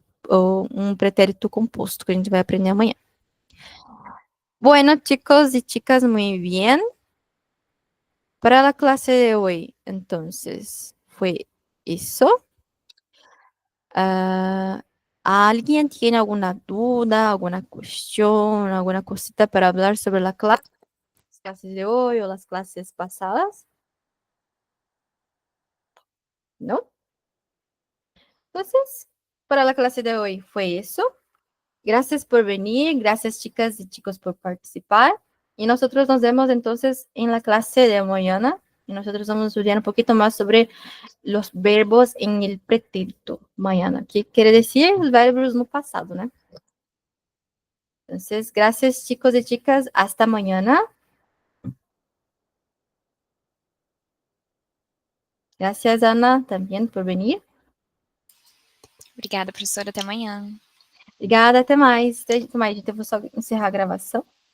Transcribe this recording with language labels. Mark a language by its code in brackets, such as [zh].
[pt] Um pretérito composto que a gente vai aprender amanhã. [es] Bueno, chicos y chicas, muy bien. Para la clase de hoy, entonces, fue eso. ¿Alguien tiene alguna duda, alguna cuestión, alguna cosita para hablar sobre las clases de hoy o las clases pasadas? ¿No? Entonces, para la clase de hoy fue eso. Gracias por venir, gracias chicas y chicos por participar. Y nosotros nos vemos entonces en la clase de mañana. Y nosotros vamos a estudiar un poquito más sobre los verbos en el pretérito mañana. ¿Qué quiere decir? Los verbos no pasado, ¿no? Entonces, gracias chicos y chicas. Hasta mañana. Gracias, Ana, también por venir. [pt] Obrigada, professora. Até amanhã. Obrigada, até mais. Até mais, gente. Eu vou só encerrar a gravação.